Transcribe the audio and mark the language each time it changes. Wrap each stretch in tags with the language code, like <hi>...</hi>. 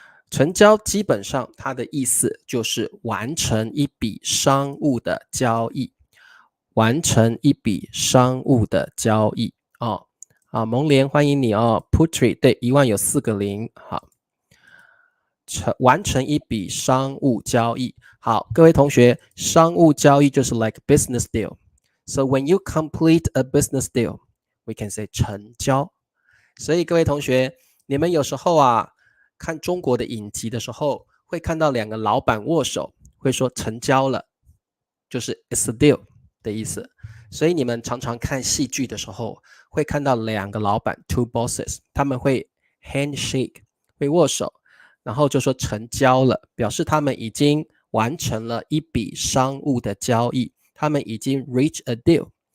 <zh>成交基本上它的意思就是完成一笔商务的交易，完成一笔商务的交易哦。好，蒙莲欢迎你哦 ，Putri 对，1万有4个0，好，完成一笔商务交易。好，各位同学，商务交易就是</zh> <en>like business deal。So when you complete a business deal, we can say 成交。</en> <zh>所以各位同学，你们有时候啊，看中国的影集的时候，会看到2个老板握手，会说成交了，就是</zh> <en>it's a deal</en> <zh>的意思。所以你们常常看戏剧的时候，会看到2个老板</zh> <en>two bosses，</en> <zh>他们会</zh> <en>handshake，</en> <zh>会握手，然后就说成交了，表示他们已经完成了一笔商务的交易，他们已经</zh> <en>reach a deal。</en>